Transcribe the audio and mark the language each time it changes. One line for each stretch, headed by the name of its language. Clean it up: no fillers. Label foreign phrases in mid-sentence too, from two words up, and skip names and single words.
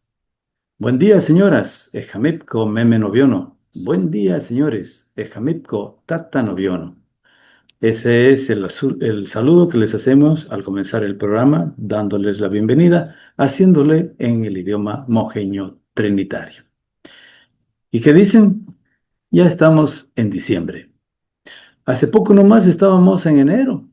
Spanish: Buen día, señoras.
Trinitario: Ejamipco meme noviono.
Spanish: Buen día, señores.
Trinitario: Ejamipco tata noviono.
Spanish: Ese es el saludo que les hacemos al comenzar el programa, dándoles la bienvenida, haciéndole en el idioma mojeño trinitario. ¿Y qué dicen? Ya estamos en diciembre. Hace poco nomás estábamos en enero.